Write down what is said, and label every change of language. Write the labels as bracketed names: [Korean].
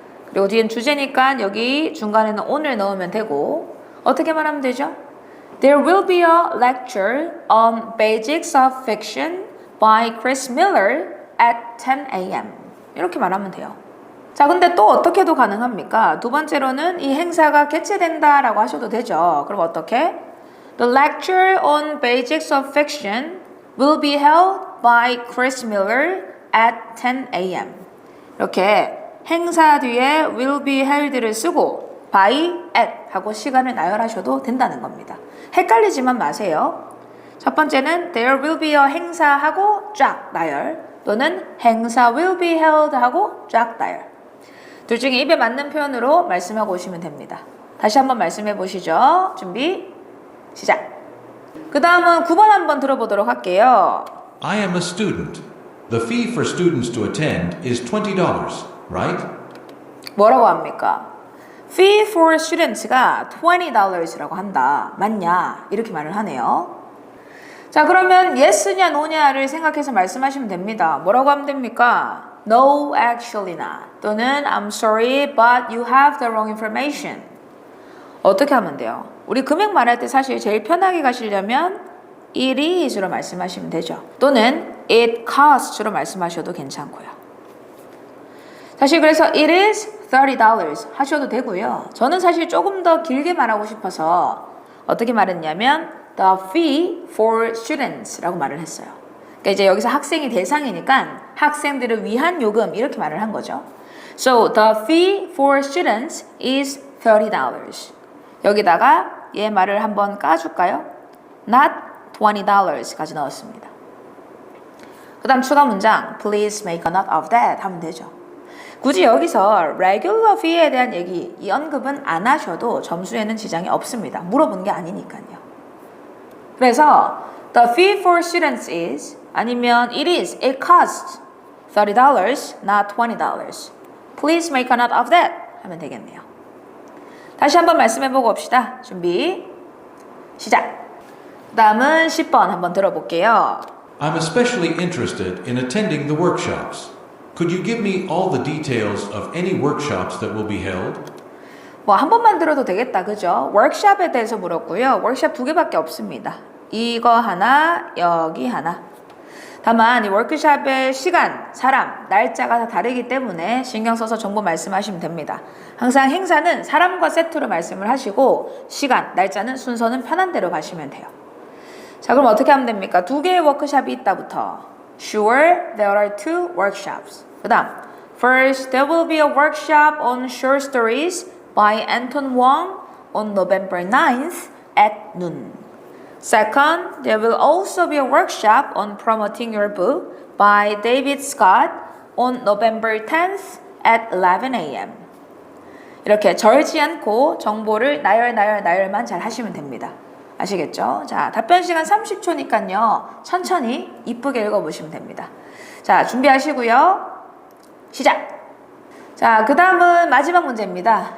[Korean] 그리고 뒤엔 주제니까 여기 중간에는 on을 넣으면 되고, 어떻게 말하면 되죠? [English] There will be a lecture on basics of fiction by Chris Miller at 10 a.m. [Korean] 이렇게 말하면 돼요. 자, 근데 또 어떻게도 가능합니까? 두 번째로는 이 행사가 개최된다라고 하셔도 되죠. 그럼 어떻게? [English] The lecture on basics of fiction will be held by Chris Miller at 10 a.m. [Korean] 이렇게 행사 뒤에 [English] will be held [Korean] 를 쓰고 by at 하고 시간을 나열하셔도 된다는 겁니다. 헷갈리지만 마세요. 첫 번째는 [English] there will be a [Korean] 행사하고 쫙 나열 또는 행사 [English] will be held [Korean] 하고 쫙 나열. 둘 중에 입에 맞는 표현으로 말씀하고 오시면 됩니다. 다시 한번 말씀해 보시죠. 준비 시작. 그 다음은 9번 한번 들어보도록 할게요. [English] I am a student. The fee for students to attend is $20, right? [Korean] 뭐라고 합니까? [English] Fee for students [Korean] 가 $20라고 한다. 맞냐? 이렇게 말을 하네요. 자, 그러면 yes냐 no냐를 생각해서 말씀하시면 됩니다. 뭐라고 하면 됩니까? [English] No, actually not. 또는 I'm sorry, but you have the wrong information. [Korean] 어떻게 하면 돼요? 우리 금액 말할 때 사실 제일 편하게 가시려면 [English] it is [Korean] 로 말씀하시면 되죠. 또는 [English] it costs [Korean] 로 말씀하셔도 괜찮고요. 사실 그래서 [English] it is $30 [Korean] 하셔도 되고요. 저는 사실 조금 더 길게 말하고 싶어서 어떻게 말했냐면 [English] the fee for students [Korean] 라고 말을 했어요. 그러니까 이제 여기서 학생이 대상이니까 학생들을 위한 요금 이렇게 말을 한 거죠. [English] So the fee for students is $30. [Korean] 여기다가 얘 말을 한번 까줄까요? [English] Not $20 [Korean] 까지 넣었습니다. 그 다음 추가 문장 [English] Please make a note of that [Korean] 하면 되죠. 굳이 여기서 [English] regular fee [Korean] 에 대한 얘기, 이 언급은 안 하셔도 점수에는 지장이 없습니다. 물어본 게 아니니까요. 그래서 [English] the fee for students is [Korean] 아니면 [English] it costs $30, not $20. Please make a note of that [Korean] 하면 되겠네요. 다시 한번 말씀해보고 봅시다. 준비 시작. 다음은 10번 한번 들어볼게요. [English] I'm especially interested in attending the workshops. Could you give me all the details of any workshops that will be held? [Korean] 뭐 한 번만 들어도 되겠다, 그죠? 워크샵에 대해서 물었고요. 워크샵 2개밖에 없습니다. 이거 하나, 여기 하나. 다만 이 워크샵의 시간, 사람, 날짜가 다 다르기 때문에 신경 써서 정보 말씀하시면 됩니다. 항상 행사는 사람과 세트로 말씀을 하시고 시간, 날짜는 순서는 편한 대로 가시면 돼요. 자, 그럼 어떻게 하면 됩니까? 2개의 워크샵이 있다부터 [English] Sure, there are 2 workshops. [Korean] 그 다음 [English] First, there will be a workshop on short stories by Anton Wong on November 9th at noon. Second, there will also be a workshop on promoting your book by David Scott on November 10th at 11 a.m. [Korean] 이렇게 절지 않고 정보를 나열만 잘 하시면 됩니다. 아시겠죠? 자, 답변 시간 30초니까요. 천천히 이쁘게 읽어보시면 됩니다. 자, 준비하시고요. 시작! 자, 그 다음은 마지막 문제입니다.